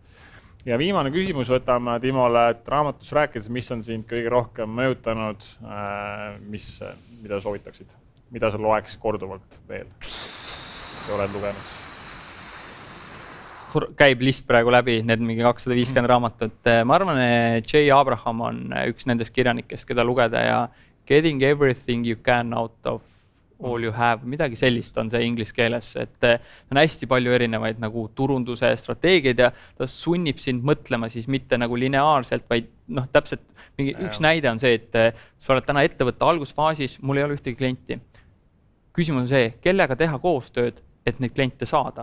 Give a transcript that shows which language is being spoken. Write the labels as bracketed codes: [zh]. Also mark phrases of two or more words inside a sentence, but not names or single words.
[et] Ja viimane küsimus võtame Timole, et raamatus rääkides, mis on sind kõige rohkem mõjutanud, mida soovitaksid, mida sa loeks korduvalt veel, kui oled lugenud? Käib list praegu läbi, need mingi 250 raamatut. Ma arvan, et Jay Abraham on üks nendest kirjanikest, keda lugeda ja Getting Everything You Can Out of All You Have, midagi sellist on see inglise keeles, et on hästi palju erinevaid nagu turunduse strateegiaid ja ta sunnib sind mõtlema siis mitte nagu lineaarselt, vaid täpselt üks näide on see, et sa oled täna ettevõtte algusfaasis, mul ei ole ühtegi klienti. Küsimus on see, kellega teha koostööd, et neid kliente saada.